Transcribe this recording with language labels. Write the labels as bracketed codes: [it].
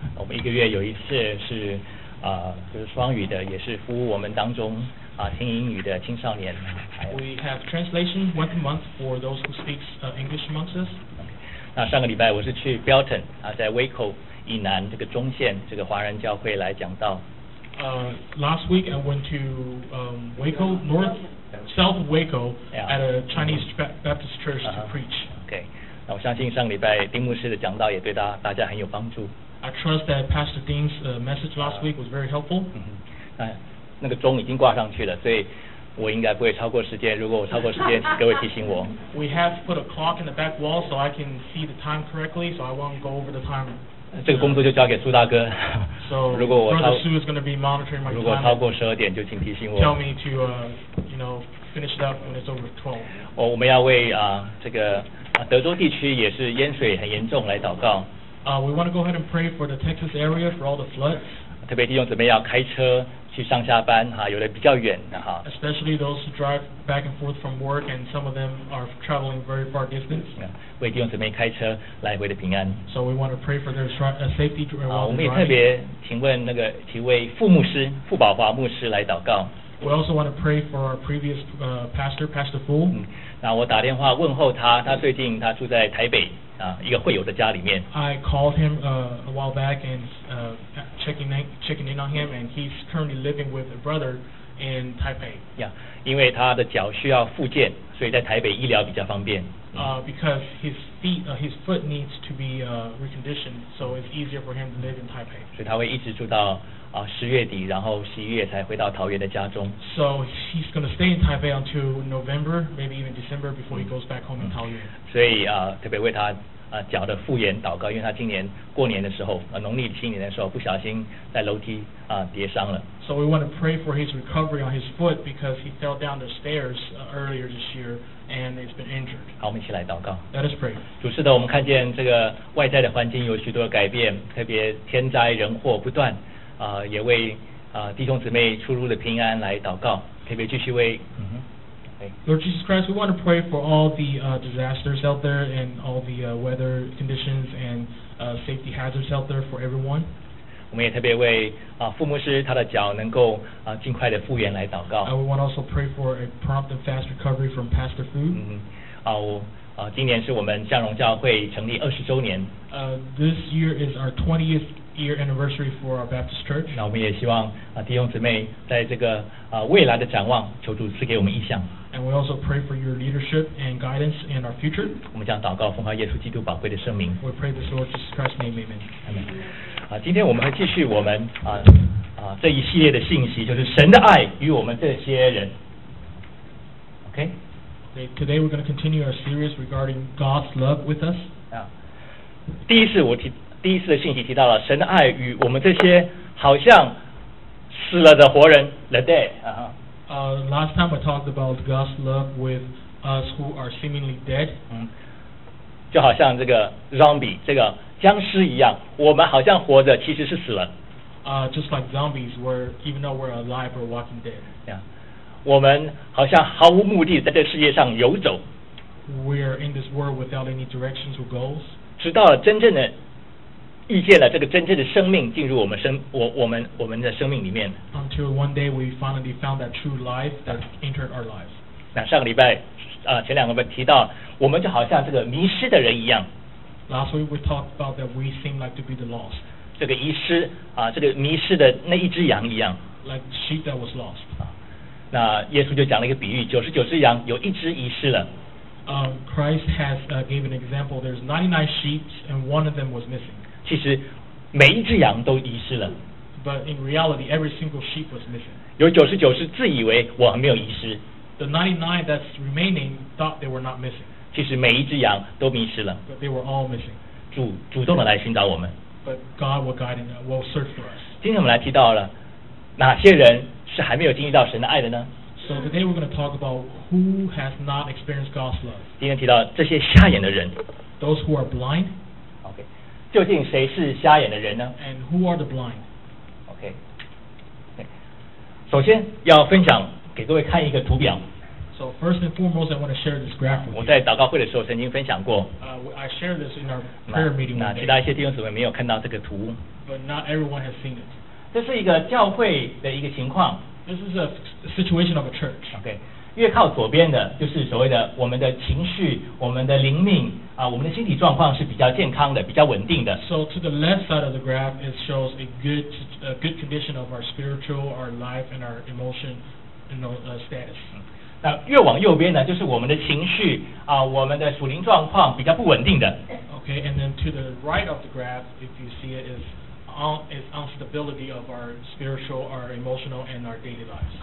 [zh] 一个月有一次是就是双语的，也是服务我们当中听英语的青少年。 [en] We have translation once a month for those who speak English amongst us. [zh] 那上个礼拜我是去 Belton 在 Waco 以南这个中线这个华人教会来讲道。 [en] Last week I went to Waco north south of Waco at a Chinese Baptist church to preach. [zh] Okay, 那我相信上个礼拜丁牧师的讲道也对大家很有帮助。 [en] I trust that Pastor Dean's message last week was very helpful. [zh] 那个钟已经挂上去了，所以我应该不会超过时间。如果我超过时间，各位提醒我。 [en] We have put a clock in the back wall so I can see the time correctly, so I won't go over the time. [zh] 这个工作就交给苏大哥。 [en] So, [zh] 如果我超 [en] Brother Sue is going to be monitoring my time. [zh] 如果超过十二点，就请提醒我。 [en] Tell me to, you know, finish it up when it's over 12. [zh] 我们要为这个德州地区也是淹水很严重来祷告。 [en] We want to go ahead and pray for the Texas area for all the floods. [zh] 特别弟兄姊妹要开车去上下班哈，有的比较远的哈。 [en] Especially those who drive back and forth from work, and some of them are traveling very far distance. [zh] 为弟兄姊妹开车来回的平安。 [en] So we want to pray for their safety while driving. [zh] 我们也特别请问那个几位副牧师傅宝华牧师来祷告。 [en] We also want to pray for our previous pastor, Pastor Fu. [zh] 那我打电话问候他，他最近他住在台北。一个会友的家里面。 [en] I called him a while back and checking in on him, and he's currently living with a brother in Taipei. [zh] Yeah, 因为他的脚需要复健，所以在台北医疗比较方便。 [en] Because his foot needs to be reconditioned, so it's easier for him to live in Taipei. [zh] 所以他会一直住到十月底，然后十一月才回到桃园的家中。 [en] So he's going to stay in Taipei until November, maybe even December before he goes back home in Taoyuan. [zh] 所以特别为他脚的复原祷告，因为他今年过年的时候农历新年的时候不小心在楼梯跌伤了。 [en] So we want to pray for his recovery on his foot because he fell down the stairs earlier this year and he's been injured. [zh] 好，我们一起来祷告。 [en] Let us pray. [zh] 主是的，我们看见这个外在的环境有许多改变，特别天灾人祸不断，也为弟兄姊妹出入的平安来祷告，特别继续为。 [en] Lord Jesus Christ, we want to pray for all the disasters out there and all the weather conditions and safety hazards out there for everyone. [zh] 我们也特别为傅牧师他的脚能够尽快的复原来祷告。 [en] And we want to also pray for a prompt and fast recovery from Pastor Fu. [zh] 今年是我们向荣教会成立二十周年。 [en] This year is our 20th year anniversary for our Baptist Church. [zh] 那我们也希望弟兄姊妹在这个未来的展望，求主赐给我们异象。 [en] And we also pray for your leadership and guidance in our future. [zh] 我们将祷告奉靠耶稣基督宝贵的圣名。 [en] We pray this Lord Jesus Christ's name, Amen. [zh] 今天我们会继续我们这一系列的信息，就是神的爱与我们这些人。 [en] Okay. Today we're going to continue our series regarding God's love with us. [zh] 第一次的信息提到了神的爱与我们这些好像死了的活人 ， [en] the dead. Last time I talked about God's love with us who are seemingly dead. [zh] 就好像这个 zombie 这个僵尸一样，我们好像活着，其实是死了。 [en] Just like zombies, we're even though we're alive, we're walking dead. Yeah. [zh] 我们好像毫无目的在这世界上游走。 [en] We're in this world without any directions or goals. [zh] 直到了真正的遇见了这个真正的生命进入我们的生命里面。 [en] Until one day we finally found that true life that entered our lives. [zh] 那上个礼拜，前两个礼拜提到，我们就好像这个迷失的人一样。 [en] Last week we talked about that we seem like to be the lost. [zh] 这个遗失这个迷失的那一只羊一样。 [en] Like sheep that was lost. [zh] 那耶稣就讲了一个比喻，99只羊有一只遗失了。 [en] Christ has given an example. There's 99 sheep and one of them was missing. [zh] 其实每一只羊都遗失了。 [en] But in reality, every single sheep was missing. [zh] 有99是自以为我没有遗失。 [en] The 99 that's remaining thought they were not missing. [zh] 其实每一只羊都迷失了。 [en] But they were all missing. [zh] 主主动的来寻找我们。 [en] But God will guide and will search for us. [zh] 今天我们来提到了哪些人是还没有经历到神的爱的呢？ [en] So today we're going to talk about who has not experienced God's love. [zh] 今天提到这些瞎眼的人。 [en] Those who are blind. [zh] 究竟谁是瞎眼的人呢 [en] ？And who are the blind? Okay. [zh] 首先要分享给各位看一个图表。 [en] So first and foremost, I want to share this graph. [zh] 我在祷告会的时候曾经分享过。 [en] I shared this in our prayer meeting. [zh] 那其他一些弟兄姊妹没有看到这个图。 [en] But not everyone has seen it. [zh] 这是一个教会的一个情况。 [en] This is a situation of a church. Okay. [zh] 越靠左边的，就是所谓的我们的情绪、我们的灵命。我们的身体状况是比较健康的，比较稳定的。 [en] So to the left side of the graph, it shows a good condition of our spiritual, our life, and our emotion, status. [zh] 那越往右边呢，就是我们的情绪我们的属灵状况比较不稳定的。 [en] Okay, and then to the right of the graph, if you see it, is instability of our spiritual, our emotional, and our daily lives.